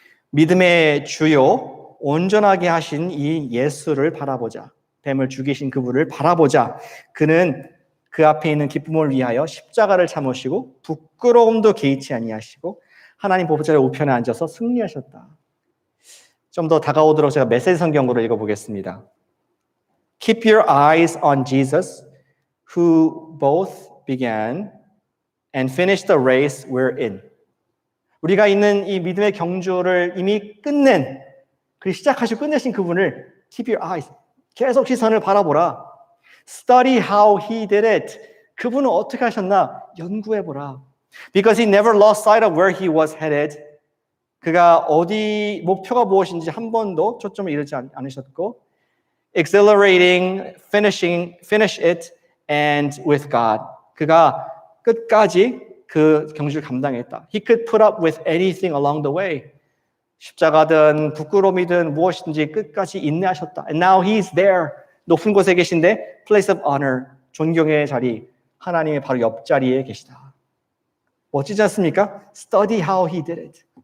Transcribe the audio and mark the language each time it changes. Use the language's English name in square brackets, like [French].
[Korean] 믿음의 주요 온전하게 하신 이 예수를 바라보자. 뱀을 죽이신 그분을 바라보자. 그는 그 앞에 있는 기쁨을 위하여 십자가를 참으시고 부끄러움도 개의치 아니하시고 하나님 보좌의 우편에 앉아서 승리하셨다. 좀 더 다가오도록 제가 메시지 성경으로 읽어보겠습니다. [English] Keep your eyes on Jesus, who both began and finished the race we're in. [Korean] 우리가 있는 이 믿음의 경주를 이미 끝낸, 그리고 시작하시고 끝내신 그분을 [English] keep your eyes, [Korean] 계속 시선을 바라보라. [English] Study how he did it. [Korean] 그분은 어떻게 하셨나 연구해보라. [English] Because he never lost sight of where he was headed. [Korean] 그가 어디 목표가 무엇인지 한 번도 초점을 잃지 않으셨고 [English] exhilarating, finish it, and with God. [Korean] 그가 끝까지 그 경주를 감당했다. [English] He could put up with anything along the way. [Korean] 십자가든 부끄러움이든 무엇이든지 끝까지 인내하셨다. [English] And now he's there. [Korean] 높은 곳에 계신데 [English] place of honor, [Korean] 존경의 자리, 하나님의 바로 옆자리에 계시다. 멋지지 않습니까? [English] Study how he did it.